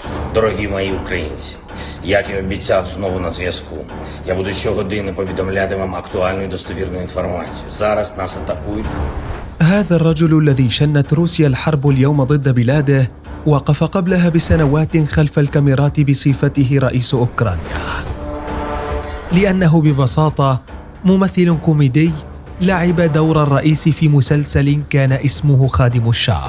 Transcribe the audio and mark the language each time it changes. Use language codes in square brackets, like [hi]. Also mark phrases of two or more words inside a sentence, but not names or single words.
[uk] Дорогі мої українці, як і обіцяв, знову на зв'язку. Я буду щогодини повідомляти вам актуальну і достовірну інформацію. Зараз нас атакують. [ar] هذا الرجل الذي شنت روسيا الحرب اليوم ضد بلاده وقف قبلها بسنوات خلف الكاميرات بصفته رئيس أوكرانيا، لأنه ببساطة ممثل كوميدي لعب دور الرئيس في مسلسل كان اسمه خادم الشعب.